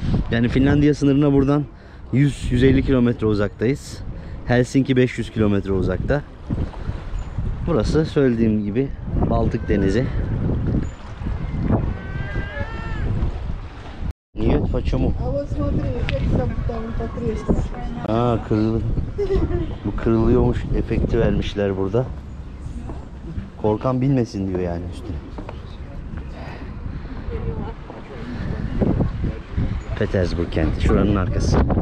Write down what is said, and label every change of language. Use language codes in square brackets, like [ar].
[tr] Yani Finlandiya sınırına buradan 100-150 kilometre uzaktayız. Helsinki 500 kilometre uzakta. Burası söylediğim gibi Baltık Denizi. Niye [ru] почему? А вот смотри, как там потрескался. [tr] Aa, bu kırılıyormuş efekti vermişler burada. Korkan bilmesin diyor yani üstüne. Petersburg kenti şuranın arkası.